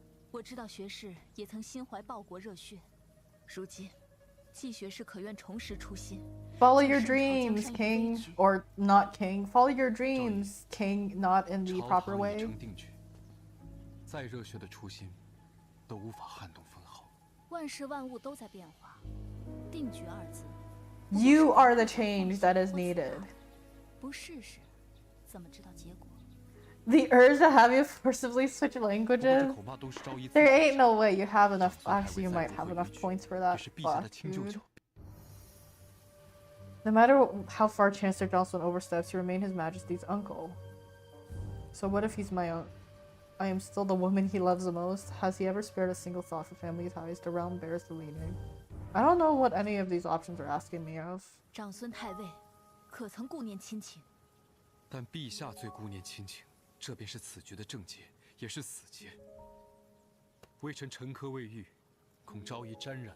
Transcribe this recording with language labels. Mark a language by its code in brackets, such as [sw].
[zh] 我知道学士也曾心怀报国热血，如今季学士可愿重拾初心 [en] Follow your dreams, king. Or not king. Follow your dreams, king, not in the proper way. [zh] 再热血的初心，都无法撼动分毫。万事万物都在变化，定局二字。 [en] You are the change that is needed. [zh] 不试试，怎么知道结果？ [en] The urge to have you forcibly switch languages? There ain't no way you have enough. Actually, you might have enough points for that. Fuck, dude. No matter how far Chancellor Johnson oversteps, you remain His Majesty's uncle. So what if he's my own? I am still the woman he loves the most. Has he ever spared a single thought for family ties? The realm bears the leaning. I don't know what any of these options are asking me of. [zh] 长孙太尉，可曾顾念亲情？但陛下最顾念亲情，这便是此局的症结，也是死结。微臣沉疴未愈，恐昭仪沾染。